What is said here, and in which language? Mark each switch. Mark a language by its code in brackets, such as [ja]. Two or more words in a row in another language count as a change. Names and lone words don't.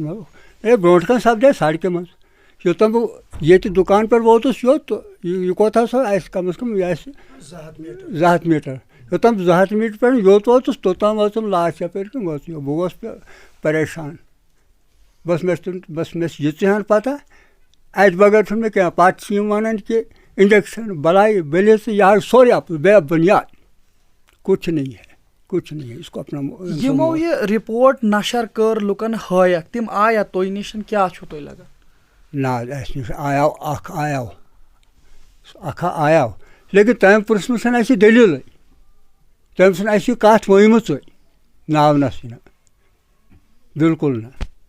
[ks] برونٛٹھ کَنۍ سپدے سڑکہِ منٛز. یوٚتام بہٕ ییٚتہِ دُکان پٮ۪ٹھ ووتُس یوٚت تہٕ یہِ کوتاہ سا آسہِ کَم از کَم یہِ آسہِ 200 میٖٹر. یوٚتام 200 میٖٹر پٮ۪ٹھ یوٚت ووتُس توٚتام وٲژ تِم لاش یَپٲرۍ کِنۍ وٲژ. بہٕ گوس پریشان. بس مےٚ چھِ یِژٕ ہن پَتہ اَتہِ بغٲر چھُنہٕ مےٚ کینٛہہ. پَتہٕ چھِ یِم وَنان کہِ اِنجَکشن بَلاے بٔلِژ یہِ حظ سورُے اَپُز بے بُنیاد [ur] کچھ نہیں ہے کچھ نہیں ہے. اس کو اپنا [ks] یِمو یہ رپورٹ نشر کٔر لُکن ہٲیکھ تِم آیا تۄہہِ نِش کیٛاہ چھُو تۄہہِ لگان؟ نہ اَسہِ نِش آیاو اکھ آیاو لیکن تٔمۍ پرٛژھ چھَنہٕ اَسہِ دٔلیٖلٕے. تٔمۍ چھَنہٕ اَسہِ یہِ کَتھ ؤنمٕژٕے ناونَسٕے نہٕ بالکل نہٕ.